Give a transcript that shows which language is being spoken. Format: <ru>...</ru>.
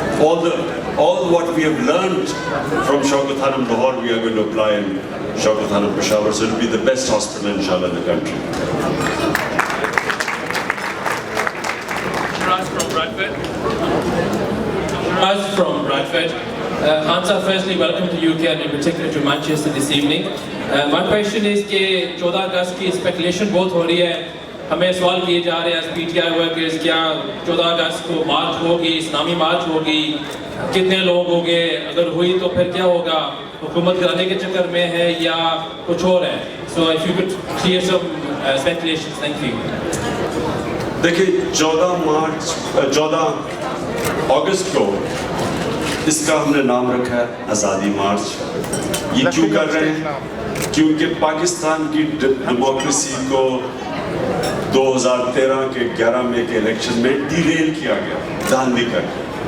<en>All what we have learned from Shaukat Khanum Lahore we are going to apply in Shaukat Khanum Peshawar, so it will be the best hospital inshallah in the country. Bradford. Shiraz from Bradford. Khan sir, firstly, welcome to UK and in particular to Manchester this evening. My question is</en> <ur>کہ 14 اگست کی speculation بہت ہو رہی ہے. ہمیں سوال کیے جا رہے ہیں as P T I workers, کیا 14 اگست کو مارچ ہوگی, اسلامی مارچ ہوگی, کتنے لوگ ہوں گے, اگر ہوئی تو پھر کیا ہوگا, حکومت کرانے کے چکر میں ہے یا کچھ اور ہے.</ur> <en>So if you could clear some speculations, thank you.</en> <ur>دیکھیں 14 اگست کو اس کا ہم نے نام رکھا ہے آزادی مارچ. یہ کیوں کر رہے ہیں؟ کیونکہ پاکستان کی ڈیموکریسی کو 2013 کے 11 مئی کے الیکشن میں ڈیریل کیا گیا, دھاندلی کر کے.</ur>